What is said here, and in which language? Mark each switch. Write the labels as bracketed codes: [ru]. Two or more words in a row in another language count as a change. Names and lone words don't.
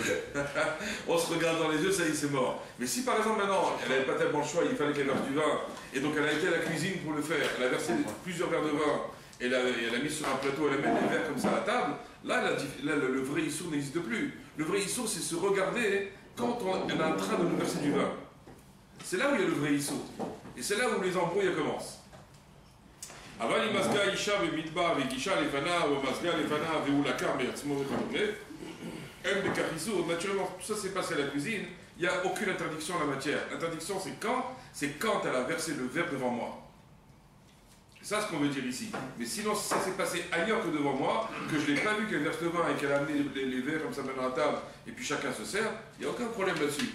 [fr] On se regarde dans les yeux, ça y est, c'est mort. Mais si par exemple maintenant, elle n'avait pas tellement le choix, il fallait qu'elle verse du vin, et donc elle a été à la cuisine pour le faire, elle a versé plusieurs verres de vin, et elle a mis sur un plateau, elle a mis des verres comme ça à la table, là le vrai Issour n'existe plus. Le vrai Issour, c'est se regarder quand on est en train de nous verser du vin. C'est là où il y a le vrai Issour. Et c'est là où les embrouilles commencent. [he] אבל אם מזגה אישה במדבר והגישה לפניו או מזגה לפניו והוא לקח מעצמו וכדומה, אין בכך איסור. [fr] Naturellement, tout ça s'est passé à la cuisine, il n'y a aucune interdiction en la matière. L'interdiction, c'est quand elle a versé le verre devant moi. C'est ça ce qu'on veut dire ici. Mais sinon, si ça s'est passé ailleurs que devant moi, que je ne l'ai pas vu qu'elle verse le vin et qu'elle a amené les verres comme ça maintenant à la table, et puis chacun se sert, il n'y a aucun problème là-dessus.